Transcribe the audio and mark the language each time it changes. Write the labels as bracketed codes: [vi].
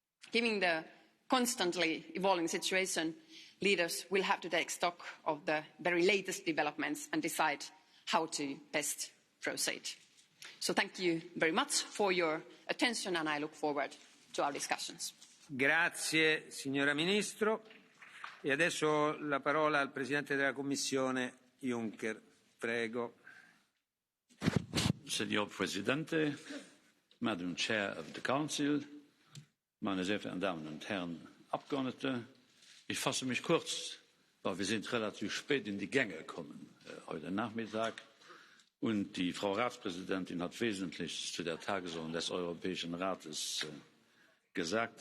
[en] Given the constantly evolving situation, leaders will have to take stock of the very latest developments and decide how to best proceed. So thank you very much for your attention, and I look forward to our discussions. [it] Grazie signora Ministro. E adesso la parola al Presidente della Commissione Juncker. Prego. Signor Presidente, [en] Madam Chair of the Council, [de] meine sehr verehrten Damen und Herren Abgeordnete, ich fasse mich kurz, weil wir sind relativ spät in die Gänge gekommen heute Nachmittag. Und die Frau Ratspräsidentin hat Wesentliches zu der Tagesordnung des Europäischen Rates gesagt.